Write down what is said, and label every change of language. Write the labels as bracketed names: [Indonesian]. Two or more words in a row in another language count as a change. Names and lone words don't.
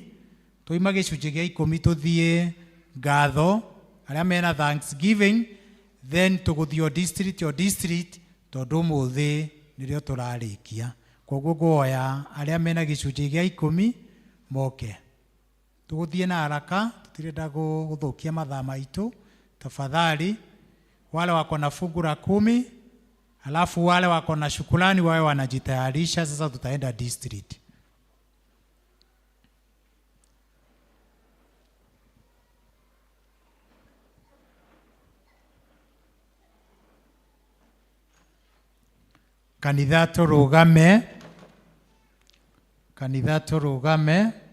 [Kikuyu] Tũima gĩcunjĩ gĩa 10 tũthiĩ ngatho arĩa mena Thanksgiving, then tũgũthiĩ district tondũ ũmũthĩ nĩrĩo tũrarĩkia. Koguo ngũhoya arĩa mena gĩcunjĩ gĩa 10 moke. Tũgũthiĩ na haraka, tũtirenda gũthũkia mathaa maitũ. [Swahili] Tafadhali wale wako na fungu la 10, alafu wale wako na shukrani wawe wanajitayarisha. Sasa tutaenda district. [Kikuyu] Kanitha tũrũgame.